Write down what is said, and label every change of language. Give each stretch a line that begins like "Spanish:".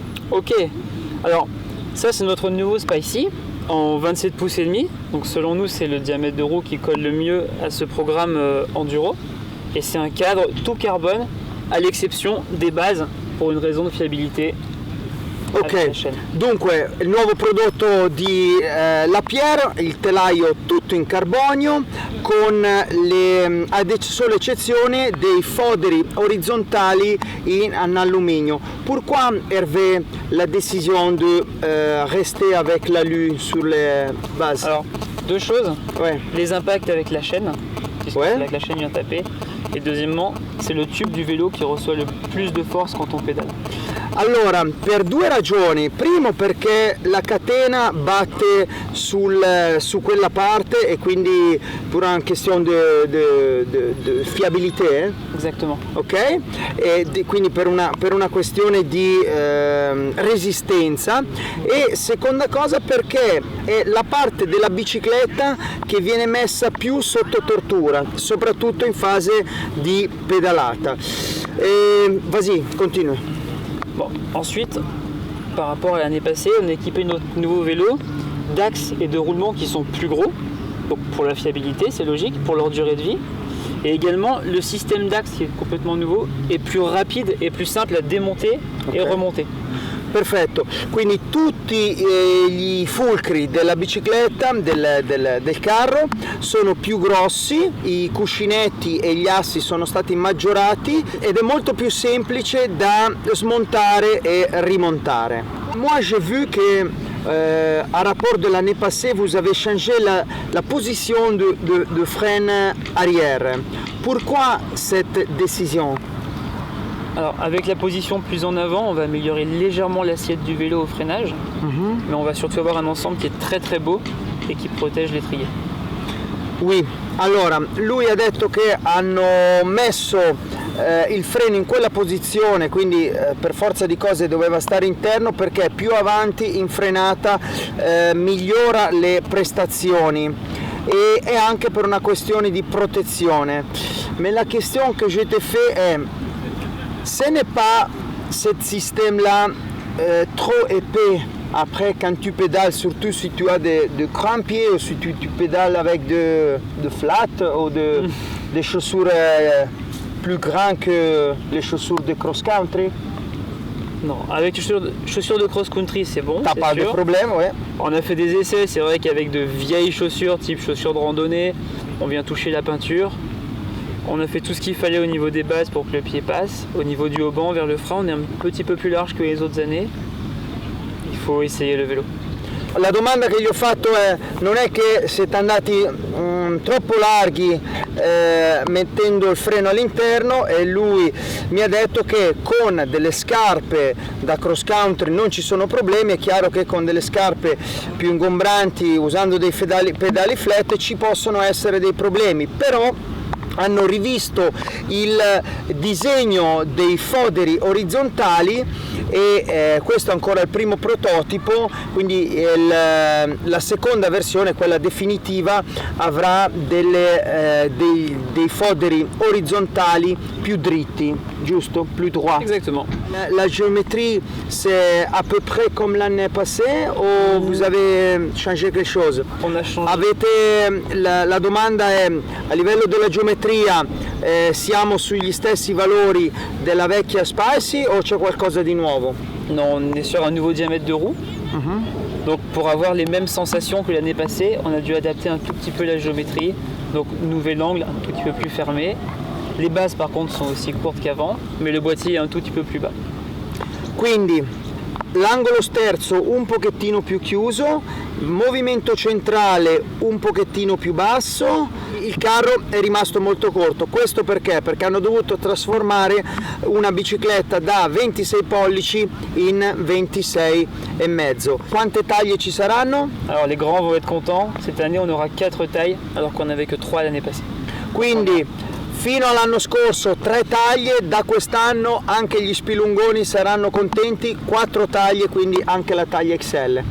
French: Ok, alors ça c'est notre nouveau Spicy en 27 pouces et demi. Donc selon nous c'est le diamètre de roue qui colle le mieux à ce programme enduro. Et c'est un cadre tout carbone à l'exception des bases pour une raison de fiabilité.
Italian: Ok, dunque il nuovo prodotto di Lapierre, il telaio tutto in carbonio con solo eccezione dei foderi orizzontali en alluminio.
French: Pourquoi Hervé la décision de rester avec l'alu sur les bases? Alors deux choses, ouais. Les impacts avec la chaîne, puisque ouais. c'est là que la chaîne vient taper, et deuxièmement c'est le tube du vélo qui reçoit le plus de force quand on pédale.
Italian: Allora, per due ragioni. Primo perché la catena batte su quella parte e quindi per una questione di fiabilità.
French: Exactement. Ok?
Italian: E quindi per una questione di resistenza. E seconda cosa perché è la parte della bicicletta che viene messa più sotto tortura, soprattutto in fase di pedalata.
French: Vas-y, continue. Bon, ensuite, par rapport à l'année passée, on a équipé notre nouveau vélo d'axes et de roulements qui sont plus gros, donc pour la fiabilité, c'est logique, pour leur durée de vie. Et également, le système d'axes qui est complètement nouveau est plus rapide et plus simple à démonter et remonter.
Italian: Perfetto, quindi tutti gli fulcri della bicicletta, del carro sono più grossi, i cuscinetti e gli assi sono stati maggiorati ed è molto più semplice da smontare e rimontare.
French: Moi j'ai vu que à rapport de l'année passée vous avez changé la position de frein arrière. Pourquoi cette décision? Alors avec la position plus en avant, on va améliorer légèrement l'assiette du vélo au freinage, mais on va surtout avoir un ensemble qui est très très beau et qui protège l'étrier.
Italian: Oui, allora lui ha detto che hanno messo il freno in quella posizione, quindi per forza di cose doveva stare interno perché più avanti in frenata migliora le prestazioni e anche per una questione di protezione.
French: Mais la question que je te fais est ce n'est pas ce système-là trop épais après quand tu pédales, surtout si tu as de grands pieds ou si tu pédales avec de flat ou des chaussures plus grandes que les chaussures de cross-country? Non, avec les chaussures de cross-country c'est bon. T'as pas de problème, ouais. On a fait des essais, c'est vrai qu'avec de vieilles chaussures, type chaussures de randonnée, on vient toucher la peinture. On a fait tout ce qu'il fallait au niveau des bases pour que le pied passe. Au niveau du haut-banc vers le frein, on est un petit peu plus large que les autres années. Il faut essayer le vélo.
Italian: La domanda che gli ho fatto è: non è che siete andati troppo larghi mettendo il freno all'interno, e lui mi ha detto che con delle scarpe da cross country non ci sono problemi. È chiaro che con delle scarpe più ingombranti, usando dei pedali flat, ci possono essere dei problemi, però hanno rivisto il disegno dei foderi orizzontali e questo è ancora il primo prototipo, quindi la seconda versione, quella definitiva, avrà dei foderi orizzontali più dritti, giusto?
French: Plus droit. Exactement. La géométrie c'est à peu près comme l'année passée o vous avez changé quelque chose? On a changé.
Italian: La domanda è: a livello della geometria siamo sugli stessi valori della vecchia Spicy o c'è qualcosa di nuovo?
French: Non, on est sur un nouveau diamètre de roue. Donc pour avoir les mêmes sensations que l'année passée, on a dû adapter un tout petit peu la géométrie. Donc nouvel angle, un tout petit peu plus fermé. Les bases par contre sont aussi courtes qu'avant, mais le boîtier est un tout petit peu plus bas.
Italian: Quindi l'angolo sterzo un pochettino più chiuso, movimento centrale un pochettino più basso, il carro è rimasto molto corto. Questo perché? Perché hanno dovuto trasformare una bicicletta da 26 pollici in 26 e mezzo. Quante taglie ci saranno?
French: Alors les grands vont être contents, cette année on aura 4 tailles alors qu'on n'avait que 3 l'année passée.
Italian: Quindi fino all'anno scorso 3 taglie, da quest'anno anche gli spilungoni saranno contenti, 4 taglie, quindi anche la taglia XL.